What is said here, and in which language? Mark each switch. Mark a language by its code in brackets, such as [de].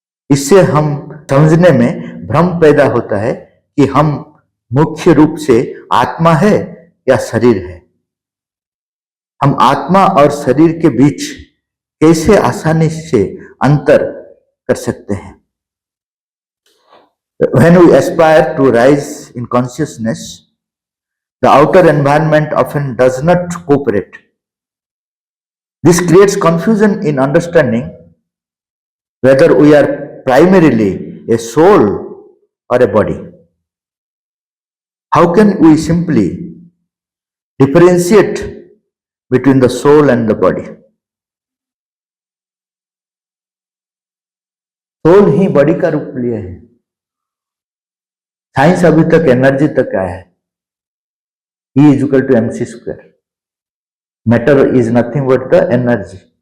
[hi] इससे हम समझने में भ्रम पैदा होता है कि हम मुख्य रूप से आत्मा है या शरीर है। हम आत्मा और शरीर के बीच कैसे आसानी से अंतर कर सकते हैं? [en] When we aspire to rise in consciousness, the outer environment often does not cooperate. This creates confusion in understanding whether we are primarily a soul or a body. How can we simply differentiate between the soul and the body? [hi] Soul he body का रूप लिया है। Science अभी तक energy तक आया है, [en] E is equal to mc square. Matter is nothing but the energy.